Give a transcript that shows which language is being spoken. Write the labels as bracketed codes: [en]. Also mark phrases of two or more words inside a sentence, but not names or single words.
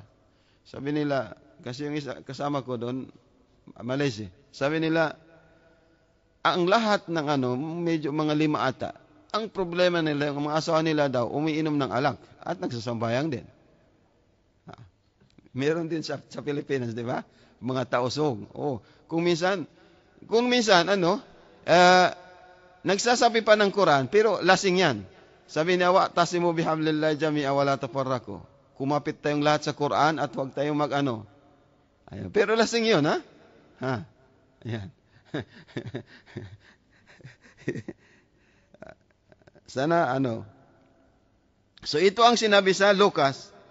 [tl] Sabi nila, kasi yung isa kasama ko doon, Malaysia, sabi nila, ang lahat ng medyo mga 5 ata, ang problema nila, yung mga asawa nila daw, umiinom ng alak at nagsasambayang din. Meron din sa Pilipinas, di ba? Mga tausog. Kung minsan, nagsasabi pa ng Quran, pero lasing yan. Sabi niya, [ar] "واعتصموا بحبل الله جميعا ولا تفرقوا." [tl] Kumapit tayong lahat sa Quran at huwag tayong Ayun. Pero lasing yun, ha? Ayan. Sana So ito ang sinabi sa Lucas.